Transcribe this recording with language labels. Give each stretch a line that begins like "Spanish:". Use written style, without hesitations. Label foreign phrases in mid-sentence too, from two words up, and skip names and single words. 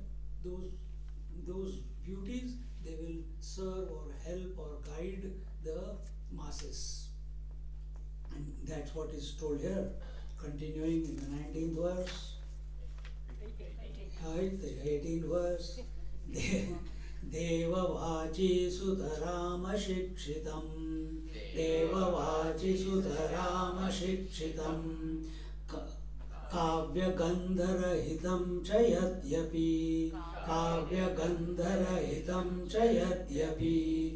English: Those beauties, they will serve or help or guide the masses. And that's what is told here. Continuing in the 19th verse. Right, the 18th verse.
Sanskrit: Devavachi Sudharama Shikshitam. Devavachi Sudharama Shikshitam. Kavya Gandharahitam Chayadyapi. Kavya Gandharahitam Chayadyapi.